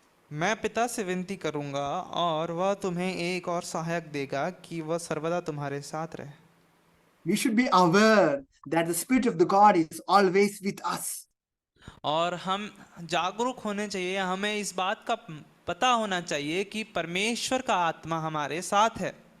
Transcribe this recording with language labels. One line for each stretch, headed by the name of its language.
Hindi: मैं पिता से विनती करूंगा और वह तुम्हें एक और सहायक देगा कि वह सर्वदा तुम्हारे साथ रहे।
English: We should be aware that the Spirit of the God is always with us.
Hindi: और हम जागरूक होने चाहिए, हमें इस बात का पता होना चाहिए कि परमेश्वर का आत्मा हमारे साथ है।